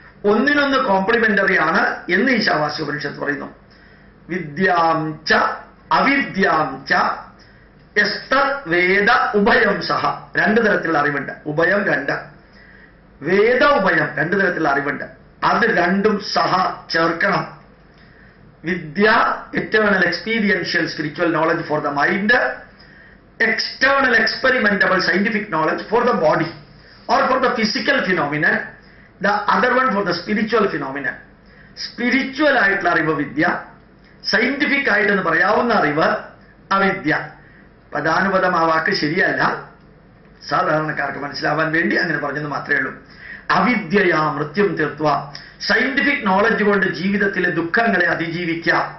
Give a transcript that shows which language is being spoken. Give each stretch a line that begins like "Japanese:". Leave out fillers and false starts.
Malayalam: ഒന്നിനൊന്ന് കോംപ്ലിമെന്ററി ആണ് എന്ന് ഈശാവാസ്യ ഉപനിഷത്ത് പറയുന്നു.
Sanskrit: വിദ്യാം ച അവിദ്യാം ച യസ്തദ് വേദ ഉഭയം സഹ.
Malayalam: 2 തരത്തിലുള്ള അറിവുണ്ട്. ഉഭയം 2, വേദ ഉഭയം 2 തരത്തിലുള്ള അറിവുണ്ട്. അത് രണ്ടും സഹ ചേർക്കണം.
English: Vidya eternal experiential spiritual knowledge for the mind, external experimentable scientific knowledge for the body or for the physical phenomenon, the other one for the spiritual phenomenon.
Malayalam: Spiritual ആയിട്ടുള്ള അറിവ് വിദ്യ, സയന്റിഫിക് ആയിട്ടെന്ന് പറയാവുന്ന അറിവ് അവിദ്യ. പദാനുപദം ആ വാക്ക് ശരിയല്ല, സാധാരണക്കാർക്ക് മനസ്സിലാവാൻ വേണ്ടി അങ്ങനെ പറഞ്ഞെന്ന് മാത്രമേ ഉള്ളൂ.
Sanskrit: അവിദ്യയാ മൃത്യും തീർത്തുക,
Malayalam: സയന്റിഫിക് നോളജ് കൊണ്ട് ജീവിതത്തിലെ ദുഃഖങ്ങളെ അതിജീവിക്കുക.